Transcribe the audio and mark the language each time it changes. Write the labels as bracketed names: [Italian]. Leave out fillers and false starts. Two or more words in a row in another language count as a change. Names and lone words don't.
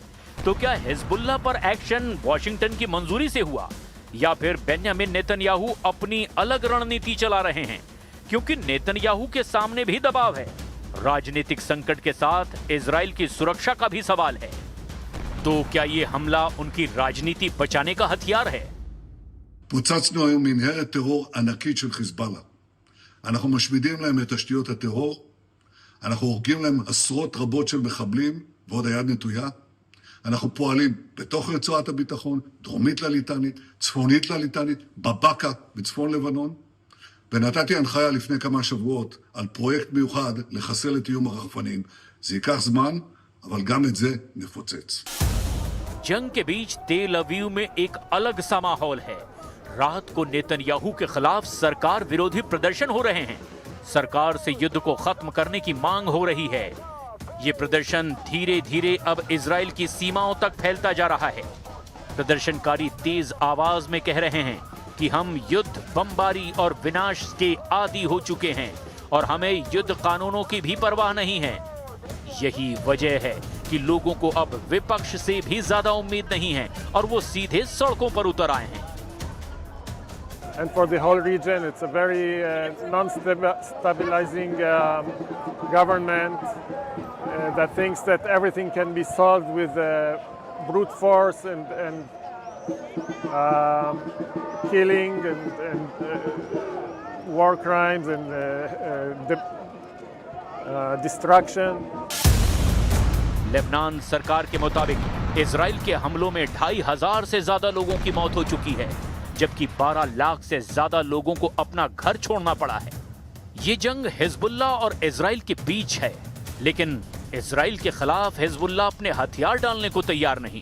[Hindi] तो क्या हिजबुल्लाह पर एक्शन वॉशिंगटन की मंजूरी से हुआ या फिर बेंजामिन नेतन्याहू अपनी अलग रणनीति चला रहे हैं? क्योंकि नेतन्याहू के सामने भी दबाव है। राजनीतिक संकट के साथ इजराइल की सुरक्षा का भी सवाल है। तो क्या ये हमला उनकी राजनीति बचाने का हथियार है? [Hebrew] פוצצנו היום מנהרת טרור ענקית של חיזבאללה. אנחנו משמידים להם את תשתיות הטרור, אנחנו הורגים להם עשרות רבות של מחבלים, ועוד היד נטויה. אנחנו פועלים בתוך רצועת הביטחון, דרומית לליטנית, צפונית לליטנית, בבקה, בצפון לבנון. ונתתי הנחיה לפני כמה שבועות על פרויקט מיוחד לחסל את איום הרחפנים. זה ייקח זמן, אבל גם את זה נפוצץ. [Hindi] जंग के बीच तेल अवीव में एक अलग सा माहौल है। रात को नेतन्याहू के खिलाफ सरकार विरोधी प्रदर्शन हो रहे हैं। सरकार से युद्ध को खत्म करने की मांग हो रही है। ये प्रदर्शन धीरे धीरे अब इजराइल की सीमाओं तक फैलता जा रहा है। प्रदर्शनकारी तेज आवाज में कह रहे हैं कि हम युद्ध, बमबारी और विनाश के आदी हो चुके हैं और हमें युद्ध कानूनों की भी परवाह नहीं है। यही वजह है कि लोगों को अब विपक्ष से भी ज्यादा उम्मीद नहीं है और वो सीधे सड़कों पर उतर आए हैं। [English] And for the whole region, it's a very non-stabilizing government that thinks that everything can be solved with brute force and killing and war crimes and destruction. [Hindi] लेबनान सरकार के मुताबिक इजराइल के हमलों में 2500 से ज्यादा लोगों की मौत हो चुकी है, जबकि 12 लाख से ज्यादा लोगों को अपना घर छोड़ना पड़ा है। ये जंग हिजबुल्लाह और इजराइल के बीच है, लेकिन इजराइल के खिलाफ हिजबुल्लाह अपने हथियार डालने को तैयार नहीं।